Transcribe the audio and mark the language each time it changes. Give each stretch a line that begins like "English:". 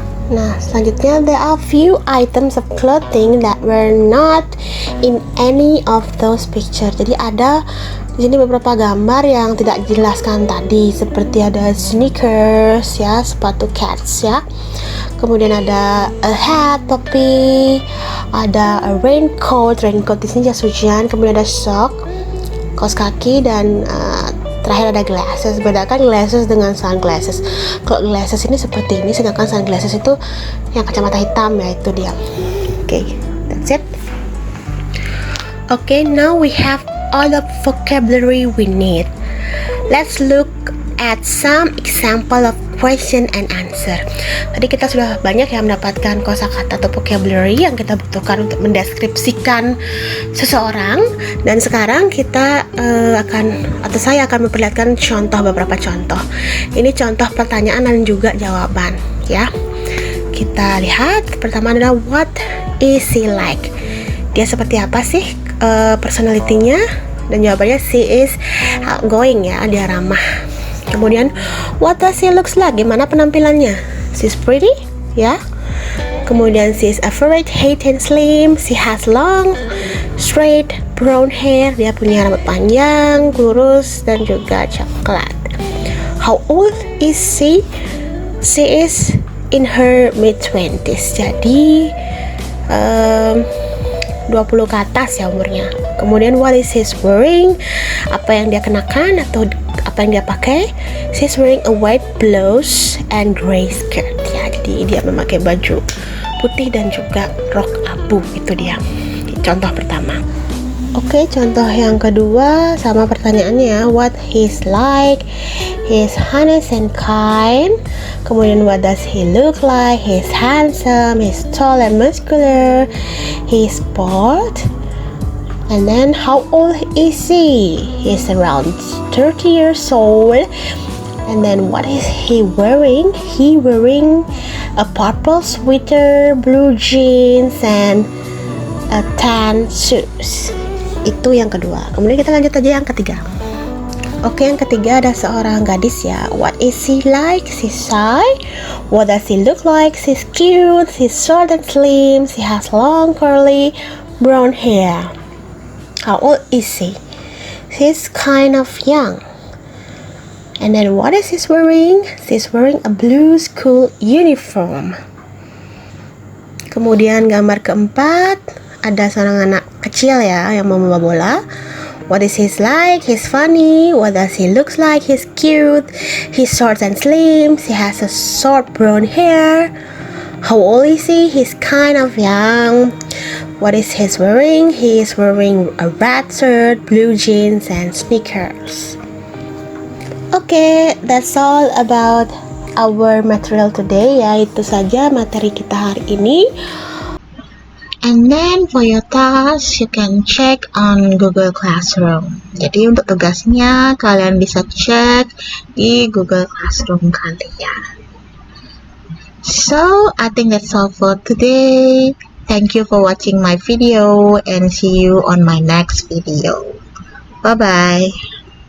Indonesian: Nah, selanjutnya
English: there are few items of clothing that were not in any of those pictures.
Indonesian: Jadi ada di sini beberapa gambar yang tidak dijelaskan tadi, seperti ada sneakers ya, sepatu cats ya. Kemudian ada a hat, topi, ada a raincoat di sini jas hujan. Kemudian ada sock, kaos kaki, dan terakhir ada glasses. Bedakan glasses dengan sunglasses. Kalau glasses ini seperti ini, sedangkan sunglasses itu yang kacamata hitam ya, itu dia.
English: Okay, that's it. Okay, now we have all the vocabulary we need. Let's look at some example of question and answer.
Indonesian: Tadi kita sudah banyak yang mendapatkan kosakata atau vocabulary yang kita butuhkan untuk mendeskripsikan seseorang, dan sekarang kita saya akan memperlihatkan beberapa contoh. Ini contoh pertanyaan dan juga jawaban ya. Kita lihat pertama adalah
English: what is he like?
Indonesian: Dia seperti apa sih personality-nya? Dan jawabannya
English: she is outgoing
Indonesian: ya, dia ramah. Kemudian
English: what does she looks like?
Indonesian: Gimana penampilannya?
English: She's pretty ya. Kemudian she is average, height and slim. She has long, straight, brown hair.
Indonesian: Dia punya rambut panjang, lurus, dan juga coklat.
English: How old is she? She is in her mid-20s.
Indonesian: Jadi 20 ke atas ya umurnya.
English: Kemudian what is he wearing?
Indonesian: Apa yang dia kenakan atau apa yang dia pakai?
English: She's wearing a white blouse and gray skirt ya.
Indonesian: Jadi dia memakai baju putih dan juga rok abu. Itu dia contoh pertama. Oke, contoh yang kedua sama pertanyaannya,
English: what he's like? He's honest and kind. Kemudian what does he look like? He's handsome, he's tall and muscular, he's bald. And then how old is he? He's around 30 years old. And then what is he wearing? He wearing a purple sweater, blue jeans, and a tan shoes.
Indonesian: Itu yang kedua. Kemudian kita lanjut aja yang ketiga. Oke, yang ketiga ada seorang gadis ya.
English: What is she like? She's shy. What does she look like? She's cute. She's short and slim. She has long curly brown hair. How old is she? She's kind of young. And then what is she wearing? She's wearing a blue school uniform.
Indonesian: Kemudian gambar keempat, ada seorang anak kecil ya yang membawa bola.
English: What is he like? He's funny. What does he looks like? He's cute. He's short and slim. He has a short brown hair. How old is he? He's kind of young. What is he wearing? He is wearing a red shirt, blue jeans, and sneakers. Okay, that's all about our material today ya.
Indonesian: Itu saja materi kita hari ini.
English: And then for your task, you can check on Google Classroom.
Indonesian: Jadi untuk tugasnya kalian bisa cek di Google Classroom kalian.
English: So, I think that's all for today. Thank you for watching my video and see you on my next video. Bye-bye.